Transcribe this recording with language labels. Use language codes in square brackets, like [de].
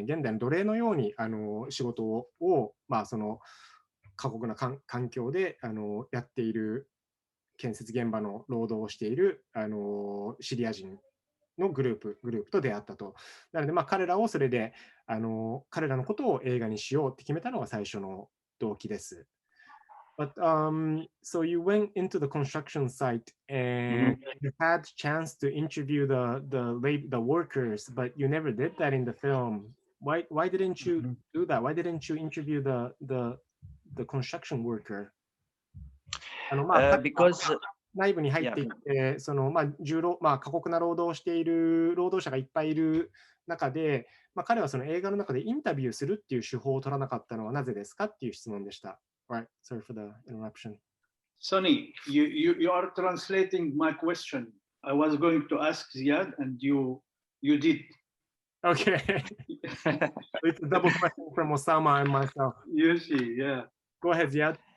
[ja] 現代の奴隷のように仕事をまあその過酷な環境でやっている、建設現場の労働をしているシリア人のグループと出会ったと。なのでまあ彼らをそれで彼らのことを映画にしようって決めたのが最初の動機です。 [en] But so you went into the construction site and you had chance to interview the workers, but you never did that in the film. Why didn't you do that? Why didn't you interview the construction worker? Because [ja] 内部に入っていって、過酷な労働をしている労働者がいっぱいいる中で、まあ、彼はその映画の中でインタビューするっていう手法を取らなかったのはなぜですかっていう質問でした。 [en] Right, sorry for the interruption. Sonny, you are translating my question. I was going to ask Ziad, and you did. Okay. It's a double question from Osama and myself. You see, yeah. Go ahead, Ziad.